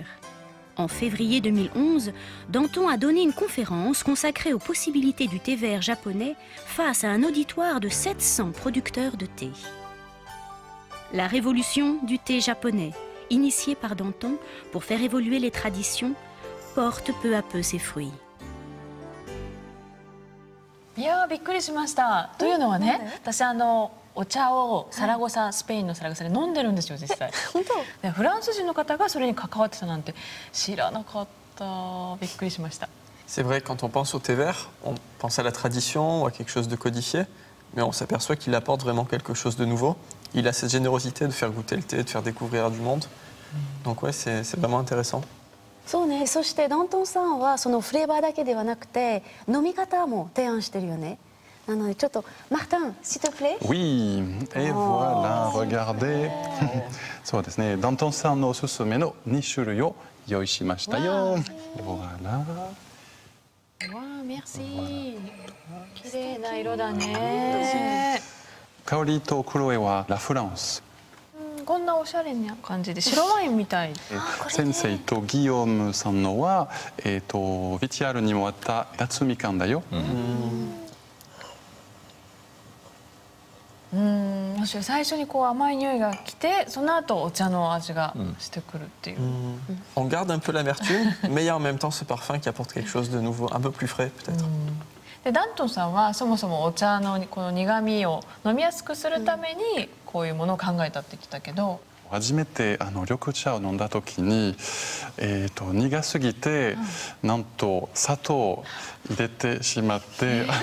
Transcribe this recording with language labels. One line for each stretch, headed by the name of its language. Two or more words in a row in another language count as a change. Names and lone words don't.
French: En février 2011, Danton a donné une conférence consacrée aux possibilités du thé vert japonais face à un auditoire de 700 producteurs de thé. La révolution du thé japonais, initiée par Danton pour faire évoluer les traditions, porte peu à peu ses fruits.
Japanese: いやーびっくりしました。というのはね、私お茶をサラゴサ、スペインのサラゴサで飲んでるんですよ実際。本当？でフランス人の方がそれに関わってたなんて知らなかった。びっくりしました。
French: C'est vrai, quand on pense au thé vert, on pense à la tradition ou à quelque chose de codifié, mais on s'aperçoit qu'il apporte vraiment quelque chose de nouveau. Il a cette générosité de faire goûter le thé, de faire découvrir du monde. Donc ouais, c'est vraiment intéressant.
Japanese: そうね。そしてダントンさんはそのフレーバーだけではなくて飲み方も提案してるよね。なのでちょっとマータン、
French: s'il te plaît. Oui, et voilà, regardez.
Japanese: そうですね。ダントンさんのおすすめの2種類を用意しましたよ。Voilà. わあ、メルシー。綺麗な色だね。香りと黒絵はラ・フランス。こんなおしゃれな感じで白ワインみたい。先生とギヨームさんのはVTR にもあった夏みかんだよ。最初にこう甘い匂いが来て、その後お茶の味がしてくるっていう。
French: On garde un peu l'amertume, mais il y a en même temps ce parfum qui apporte quelque chose de nouveau, un peu plus frais peut-être.
Japanese: でダントンさんはそもそもお茶のこの苦味を飲みやすくするためにこういうものを考えたって言ってたけど、初めて緑茶を飲んだ時に、苦すぎて、なんと砂糖を入れてしまって。